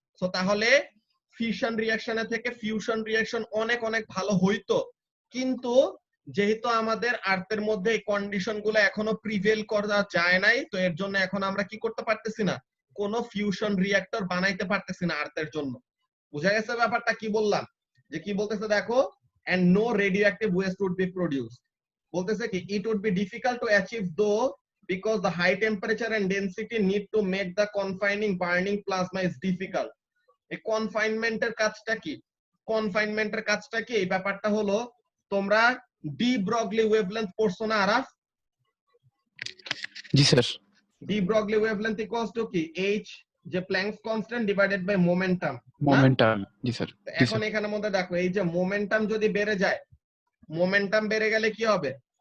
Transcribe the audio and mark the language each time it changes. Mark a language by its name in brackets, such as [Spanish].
[Bangla] So তাহলে fusion রিঅ্যাকশনের থেকে fusion reaction অনেক অনেক ভালো হইতো, কিন্তু যেহেতু আমাদের আর্থের মধ্যে এই কন্ডিশন গুলো এখনো প্রিভেল করা যায় নাই, তো এর জন্য এখন আমরা কি করতে পারতেছি না, কোনো ফিউশন রিঅ্যাক্টর বানাইতে পারতেছি না আর্থের জন্য। বুঝা গেছে ব্যাপারটা কি বললাম? যে কি বলতেছে দেখো, [English] and no radioactive waste would be produced. বলতেছে কি it would be difficult to achieve though because the high temperature and density need to make the confining burning plasma is difficult. [Bangla] এই কনফাইনমেন্টের কাজটা কি? কনফাইনমেন্টের কাজটা কি? এই ব্যাপারটা হলো, তোমরা ডি ব্রগলি ওয়েভলেন্থ পড়ছো না আরাফ? জি sir. De Broglie wavelength equals to কি h, যে planks constant divided by momentum. Momentum. G sir. এখন এখানের মধ্যে দেখো, এই যে মোমেন্টাম যদি বেড়ে যায়, মোমেন্টাম বেড়ে গেলে কি হবে?